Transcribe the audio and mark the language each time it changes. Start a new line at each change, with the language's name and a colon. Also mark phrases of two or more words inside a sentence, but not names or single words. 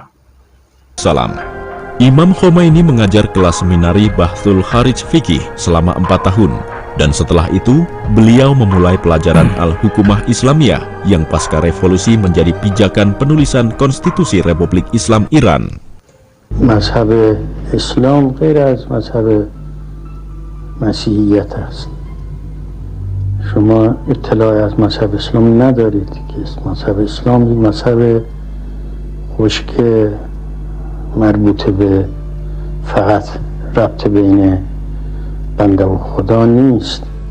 Indonesian: Salam. Imam Khomeini mengajar kelas seminari Bahthul Kharij Fikih selama 4 tahun, dan setelah itu beliau memulai pelajaran Al-Hukumah Islamiyah yang pasca revolusi menjadi pijakan penulisan Konstitusi Republik Islam Iran.
Persian: مذهب اسلام غیر از مذهب مسیحیت است. شما اطلاعی از مذهب اسلام ندارید که مذهب اسلام یک مذهب خشک مربوط به فقط ربط بین بنده و خدا نیست.